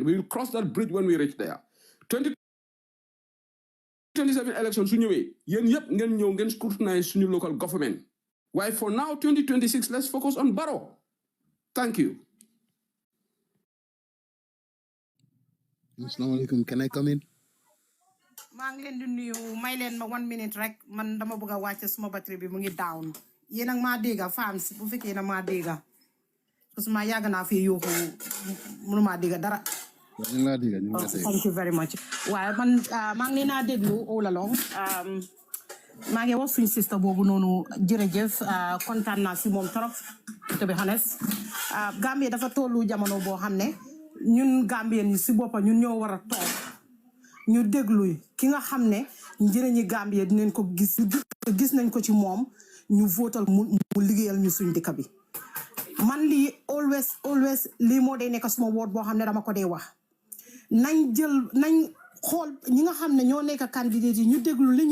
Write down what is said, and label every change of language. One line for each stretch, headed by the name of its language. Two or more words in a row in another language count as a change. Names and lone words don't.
English: We will cross that bridge when we reach there. 2027 elections,
Wolof: yen scrutinize suñu
English: local government. Why for now, 2026, let's focus on Barrow. Thank you. Assalamu alaikum. Can I come in?
Wolof: maa ngi leen di nuyu may leen ma 1 minute rek man dama bëgg a wàcce suma batterie bi mu ngi down yéen ak maa dégga fans bu fekkee na maa dégga parce que ma yàgg naa fi yuuxu mënu maa dégga dara.
English: Thank you very much.
Wolof: waaye man maa ngi leen a déglu
English: all along
Wolof: maa ngi wax suñu sister boobu noonu jërëjëf kontaan naa si moom trop to
English: be honest
Wolof: Gambia dafa tollu jamono boo xam ne ñun Gambien yi si boppa ñun ñoo war a toog ñu déglu ki nga xam ne njëriñi Gambia dinañ ko gis nañ ko ci moom ñu votal mu liggéeyal ñu suñ dëkk bi man lii always lii moo day nekk suma woot boo xam ne dama ko dee wax nañ xool ñi nga xam ne ñoo nekk candidat yi ñu déglu li